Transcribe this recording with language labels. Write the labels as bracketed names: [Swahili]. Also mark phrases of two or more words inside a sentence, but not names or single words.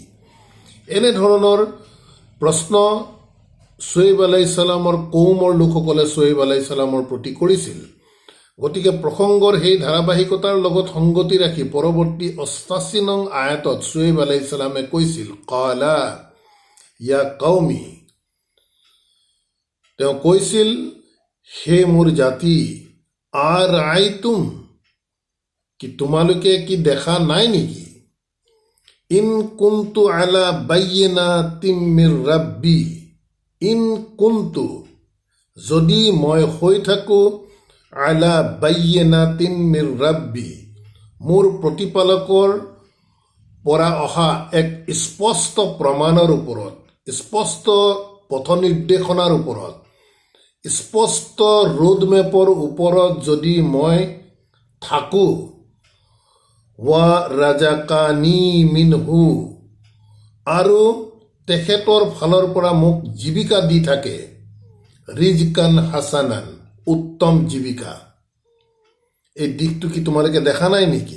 [Assamese] এনেধৰণৰ প্ৰশ্ন শুএব [Arabic] عليه السلام [Assamese] কৌমৰ লোকসকলে শুএব [Arabic] عليه السلام [Assamese] প্ৰতি কৰিছিল। গতিকে প্ৰসংগৰ সেই ধাৰাবাহিকতাৰ লগত সংগতি ৰাখি পৰৱৰ্তী 88 নং আয়াতত শুএব [Arabic] عليه السلام [Assamese] কৈছিল, [Arabic] قال يا قوم, [Assamese] তেওঁ কৈছিল, হে মোৰ জাতি, আৰাইতুম, কি তোমালোকে কি দেখা নাই নেকি, [Arabic] إن كنت على بينة من ربي, [Assamese] ইন কুনতু, যদি মই হৈ থাকোঁ, [Arabic] على بينة من ربي, [Assamese] মোৰ প্ৰতিপালকৰ পৰা অহা এক স্পষ্ট প্ৰমাণৰ ওপৰত, স্পষ্ট পথ নিৰ্দেশনাৰ ওপৰত, স্পষ্ট ৰোডমেপৰ ওপৰত যদি মই থাকোঁ, [Arabic] ورزقني منه, [Assamese] আৰু তেখেতৰ ফালৰ পৰা মোক জীৱিকা দি থাকে, [Arabic] رزقا حسنا, [Assamese] উত্তম জীৱিকা, এই দিশটো কি তোমালোকে দেখা নাই নেকি?